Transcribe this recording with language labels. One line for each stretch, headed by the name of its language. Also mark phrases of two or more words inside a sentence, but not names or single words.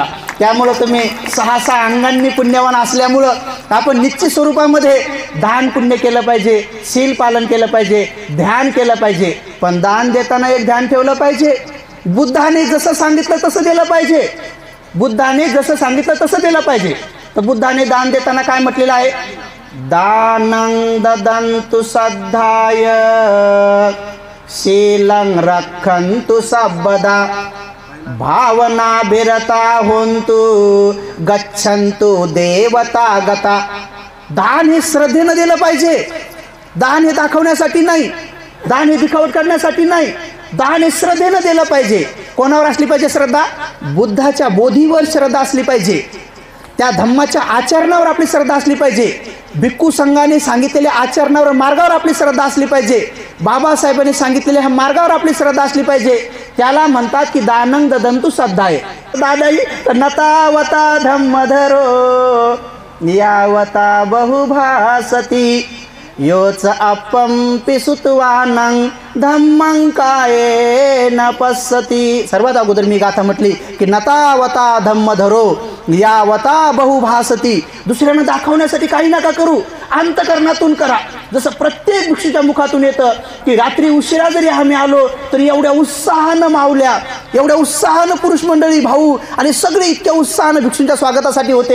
Marathi: त्यामुळं तुम्ही 6 अंगांनी पुण्यवान असल्यामुळं आपण निश्चित स्वरूपामध्ये दान पुण्य केलं पाहिजे, शील पालन केलं पाहिजे, ध्यान केलं पाहिजे. पण दान देताना एक ध्यान ठेवलं पाहिजे, बुद्धाने जसं सांगितलं तसं दिलं पाहिजे. तर बुद्धाने दान देताना काय म्हटलेलं आहे?
Pali: दानं ददन्तु सद्धाय शीलं रक्षन्तु सर्वदा. भावना भिरता होंतु गच्छन्तु देवता गता.
Marathi: दान हे श्रद्धेनं दिलं पाहिजे. दान हे दाखवण्यासाठी नाही, दान हे दिखावट करण्यासाठी नाही. दान हे श्रद्धेनं दिलं पाहिजे. कोणावर असली पाहिजे श्रद्धा? बुद्धाच्या बोधीवर श्रद्धा असली पाहिजे. त्या धम्माच्या आचरणावर आपली श्रद्धा असली पाहिजे. भिक्खू संघाने सांगितलेल्या आचरणावर, मार्गावर आपली श्रद्धा असली पाहिजे. बाबासाहेबांनी सांगितलेल्या ह्या मार्गावर आपली श्रद्धा असली पाहिजे. त्याला म्हणतात की
Pali: दानं ददंतु श्रद्धाय. दादाई नतावता धम्मधरो यावता बहुभासती योच अपंपि सुतवानं धम्मं कायेन पश्यति.
Marathi: सर्वात अगोदर मी गाथा म्हटली की
Pali: नतावता धम्मधरो यावता बहुभासती.
Marathi: दुसऱ्यांना दाखवण्यासाठी काही नका करू, अंतकरणातून करा. जसं प्रत्येक भिक्षूच्या मुखातून येतं की रात्री उशिरा जरी आम्ही आलो तरी एवढ्या उत्साहानं मावल्या, एवढ्या उत्साहानं पुरुष मंडळी, भाऊ आणि सगळे इतक्या उत्साहानं भिक्षूंच्या स्वागतासाठी होते.